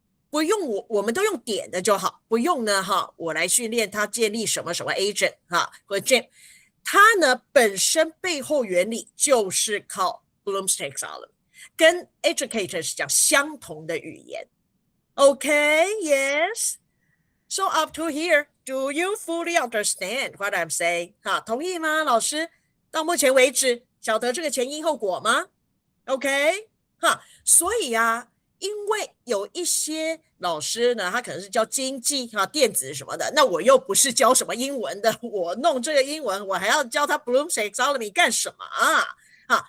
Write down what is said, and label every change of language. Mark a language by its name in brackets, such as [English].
[Chinese] 不用我们都用点的就好，不用呢哈，我来训练它建立什么什么 agent 哈或 gem， 它呢本身背后原理就是靠 Bloom's taxonomy， 跟 educators 讲相同的语言。 [English] Okay, yes. So up to here, do you fully understand what I'm saying？ [Chinese] 哈，同意吗，老师？到目前为止，晓得这个前因后果吗 ？OK， 哈，所以啊。因为有一些老师呢，他可能是教经济电子什么的，那我又不是教什么英文的，我弄这个英文，我还要教他 Bloom's taxonomy 干什么啊？